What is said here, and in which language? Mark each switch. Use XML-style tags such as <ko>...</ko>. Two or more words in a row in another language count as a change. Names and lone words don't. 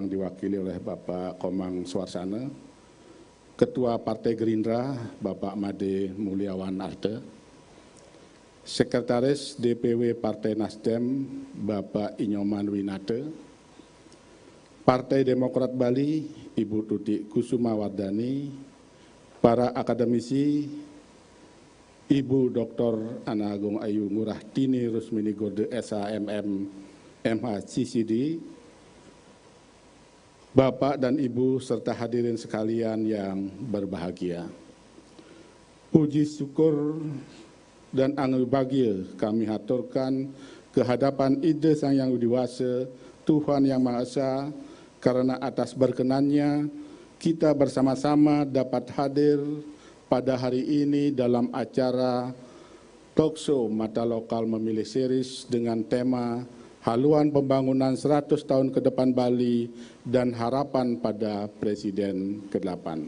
<id>diwakili oleh Bapak Komang Swarsana, Ketua Partai Gerindra Bapak Made Mulyawan Arte, Sekretaris DPW Partai Nasdem Bapak Inyoman Winate, Partai Demokrat Bali Ibu Tutik Kusuma Wardani, para akademisi, Ibu Dr. Ana Agung Ayu Ngurah Tini Rusmini Gorde SHMM MH CCD, Bapak dan Ibu serta hadirin sekalian yang berbahagia. Puji syukur dan angel bahagia kami haturkan kehadapan Ida Sang Yang Widiwasa, Tuhan Yang Maha Esa, karena atas berkenannya kita bersama-sama dapat hadir pada hari ini dalam acara Talkshow Mata Lokal Memilih Series dengan tema Haluan Pembangunan 100 Tahun ke Depan Bali dan Harapan pada Presiden ke-8.</id>